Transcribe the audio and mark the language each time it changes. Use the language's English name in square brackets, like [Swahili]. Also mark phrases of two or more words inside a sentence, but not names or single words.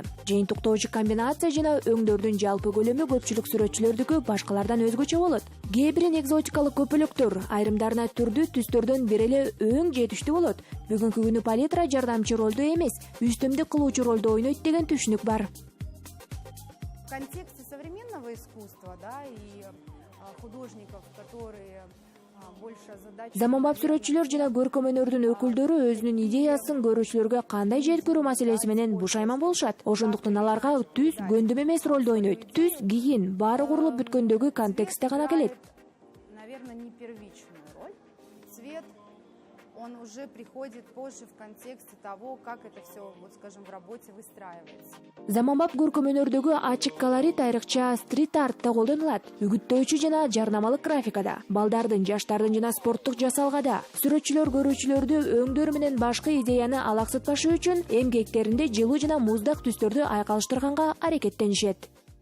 [Kyrgyz] Жыйынтыктоочу комбинация жана өңдөрдүн жалпы көлөмү көпчүлүк сүрөтчүлөрдүкү башкалардан өзгөчө болот. Кээ бирин экзотикалык көпөлөктөр, айрымдарына түрдүү түстөрдөн бир эле өң жетиштүү болот. Бүгүнкү күнү палитра жардамчы ролду эмес, үстөмдүк кылуучу ролду ойнойт деген түшүнүк бар. [Russian] В контексте современного искусства, да, и художников, которые [Kyrgyz] Заманбап сүрөтчүлөр жана көркөм өнөрдүн өкүлдөрү өзүнүн идеясын көрүүчүлөргө кандай жеткирүү маселеси менен бушайман болушат. Ошондуктан аларга түс көндүм эмес ролду ойнойт. Түс кийин баары курулуп бүткөндөгү контекстте гана келет. [Russian] Наверное, не первичную роль. Цвет, он уже приходит позже в контексте того, как это все, вот скажем, в работе выстраивается. [Kyrgyz] Заманбап көркөм өнөрдөгү ачык колорит айрыкча стрит-артта колдонулат. Үгүттөөчү жана жарнамалык графикада, балдардын, жаштардын жана спорттук жасалгада. Сүрөтчүлөр көрүүчүлөрдү өңдөр менен башкы идеяны алаксытпашы үчүн эмгектеринде жылуу жана муздак түстөрдү айкалыштырганга аракеттенишет.